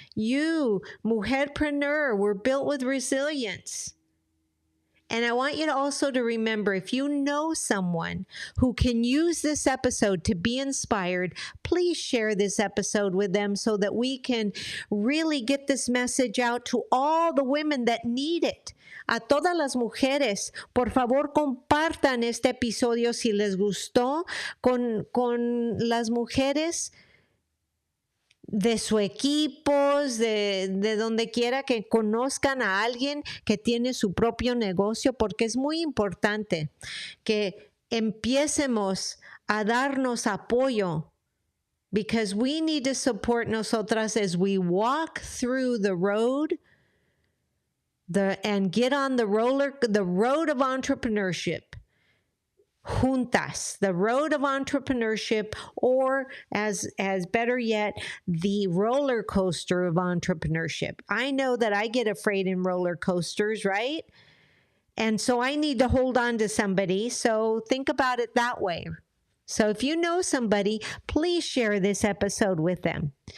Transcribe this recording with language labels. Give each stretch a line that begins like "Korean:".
English: You, mujerpreneur, were built with resilience. And I want you to also to remember, if you know someone who can use this episode to be inspired, please share this episode with them so that we can really get this message out to all the women that need it.
Spanish: A todas las mujeres, por favor, compartan este episodio si les gustó con las mujeres de su equipo, de donde quiera, que conozcan a alguien que tiene su propio negocio, porque es muy importante que empiecemos a darnos apoyo,
English: because we need to support
Spanish: nosotras
English: as we walk through the road and get on the road of entrepreneurship.
Spanish: Juntas,
English: the road of entrepreneurship, or as better yet, the roller coaster of entrepreneurship. I know that I get afraid in roller coasters, right? And so I need to hold on to somebody. So think about it that way. So if you know somebody, please share this episode with them.